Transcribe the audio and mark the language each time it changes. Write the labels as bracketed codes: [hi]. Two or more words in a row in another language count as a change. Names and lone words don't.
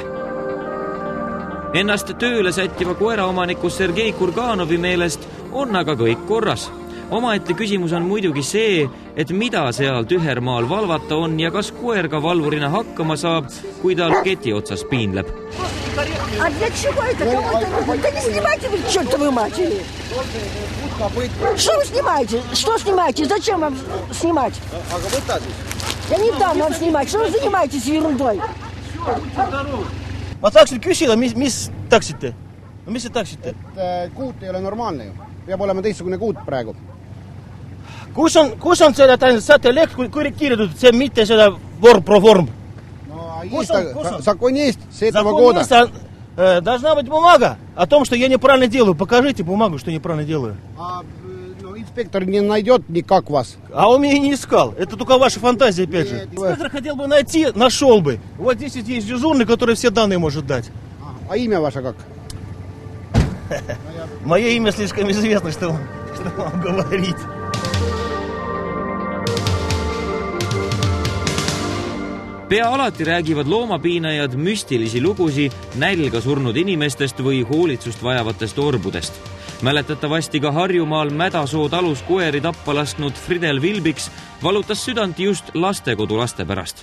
[et] Ennast tööle sättiva koeraomaniku Sergei Kurganovi meelest on aga kõik korras. Omaette küsimus on muidugi see, et mida seal tühermaal valvata on ja kas koer ka valvurina hakkama saab, kui tal keti otsas piinleb. [ru] А для чего это? Да не снимайте вы, чертовы матери! Что вы снимаете? Что снимаете? Зачем вам снимать? Я не дам вам снимать. Что вы занимаетесь ерундой? [et] Ma tahaksin küsida, mis taksite? Mis te taksite? Kuut ei ole normaalne ju. Peab olema teistsugune kuut praegu. Kus on seda satelleht korrigeeritud, see mitte seda vorm? [ru] Закон есть, с этого года. Должна быть бумага о том, что я неправильно делаю. Покажите бумагу, что неправильно делаю. Инспектор не найдет никак вас. А он меня не искал. Это только ваша фантазия, опять же. Инспектор хотел бы найти, нашел бы. Вот здесь есть дежурный, который все данные может дать. А имя ваше как? Мое имя слишком известно, что вам говорить. [et] Pea alati räägivad loomapiinajad müstilisi lugusi nälga surnud inimestest või hoolitsust vajavatest orbudest. Mäletatavasti ka Harjumaal Mädasoo talus koeri tappa lasknud Fridel Vilbiks valutas südant just lastekodu laste pärast.